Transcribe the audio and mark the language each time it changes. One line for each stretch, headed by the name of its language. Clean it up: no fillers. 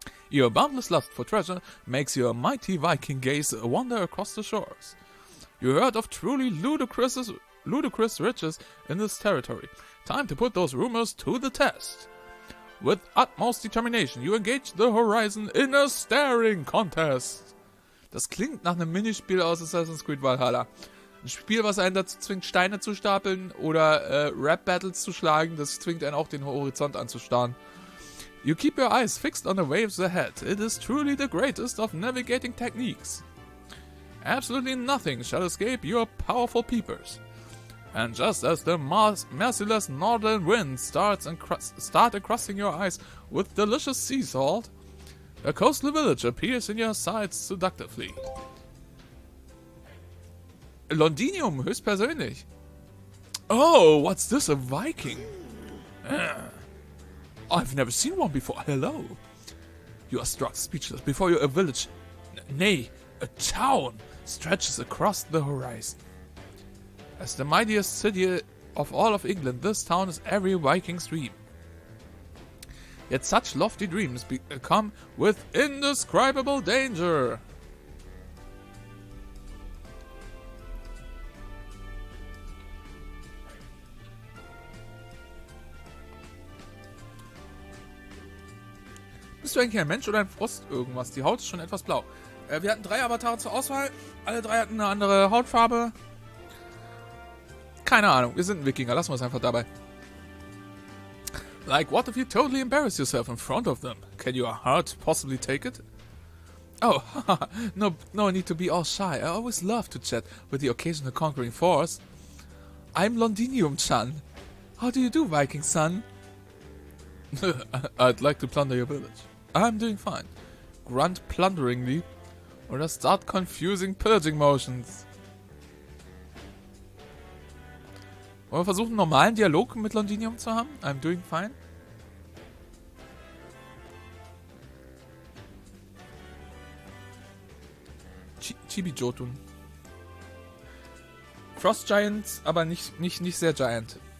English: Your boundless lust for treasure makes your mighty Viking gaze wander across the shores. You heard of truly ludicrous riches in this territory. Time to put those rumors to the test. With utmost determination, you engage the horizon in a staring contest.
German: Das klingt nach einem Minispiel aus Assassin's Creed Valhalla. Ein Spiel, was einen dazu zwingt, Steine zu stapeln oder Rap-Battles zu schlagen. Das zwingt einen auch, den Horizont anzustarren.
English: You keep your eyes fixed on the waves ahead. It is truly the greatest of navigating techniques. Absolutely nothing shall escape your powerful peepers. And just as the merciless northern winds start crossing your eyes with delicious sea salt, a coastal village appears in your sights seductively.
German: Londinium, höchstpersönlich.
English: Oh, what's this, a Viking? I've never seen one before. Hello. You are struck speechless before you a village, nay, a town, stretches across the horizon. As the mightiest city of all of England, this town is every Viking's dream. Yet such lofty dreams come with indescribable danger.
German: Bist du eigentlich ein Mensch oder ein Frost irgendwas? Die Haut ist schon etwas blau. Wir hatten 3 Avatare zur Auswahl. Alle 3 hatten eine andere Hautfarbe. Keine Ahnung, wir sind ein Wikinger. Lassen wir es einfach dabei.
English: Like, what if you totally embarrass yourself in front of them? Can your heart possibly take it? Oh, no need to be all shy. I always love to chat with the occasional conquering force. I'm Londinium-chan. How do you do, Viking son? I'd like to plunder your village. I'm doing fine. Grunt plunderingly, or just start confusing pillaging motions.
German: Wollen wir versuchen, einen normalen Dialog mit Londinium zu haben?
English: I'm doing fine.
German: Chibi-Jotun. Frost Giants, aber nicht sehr Giant.